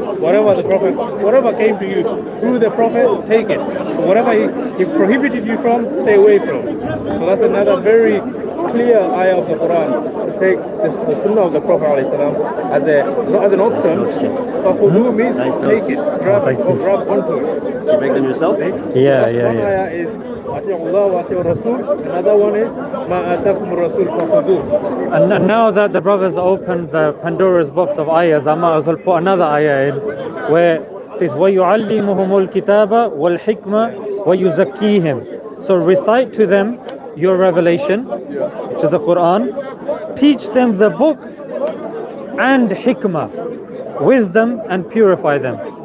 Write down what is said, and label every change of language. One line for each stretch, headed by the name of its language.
English: Whatever came to you through the Prophet, take it. So whatever he prohibited you from, stay away from. So that's another very clear ayah of the Quran, to take the sunnah of the Prophet ﷺ as not as an option. فَخُذُوهُ means take it, grab onto it. You make them yourself? Yeah. One ayah is
Arabic: أطيعوا الله وأطيعوا الرسول.
English: Another one is
Arabic: ما آتاكم الرسول فخذوه.
English: And now that the brothers opened the Pandora's box of ayahs, I might as well put another ayah in where it says
Arabic: وَيُعَلِّمُهُمُ الْكِتَابَ وَالْحِكْمَ وَيُزَكِّيهِمْ.
English: So recite to them your revelation, which is the Quran. Teach them the book and hikmah, wisdom, and purify them.